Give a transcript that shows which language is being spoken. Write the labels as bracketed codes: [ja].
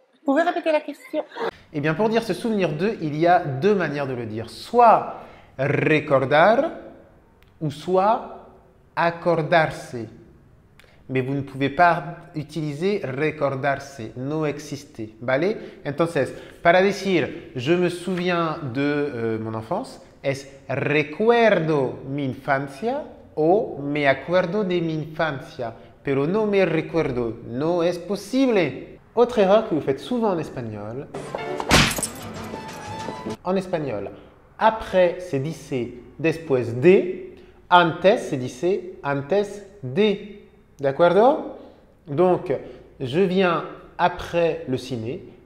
[fr] Vous pouvez répéter la question? Eh bien, pour dire se souvenir de, il y a 2 manières de le dire. Soit recordar ou soit acordarse. Mais vous ne pouvez pas utiliser recordarse, [es] no existe. ¿Vale? Entonces, para decir [fr] je me souviens de mon enfance, [es] es recuerdo mi infancia o me acuerdo de mi infancia, pero no me recuerdo. No es posible. [fr] Autre erreur que vous faites souvent en espagnol. En espagnol, après [es] se dice después de. Antes se dice antes de. [fr] D'accord? Donc, je viens après le ciné.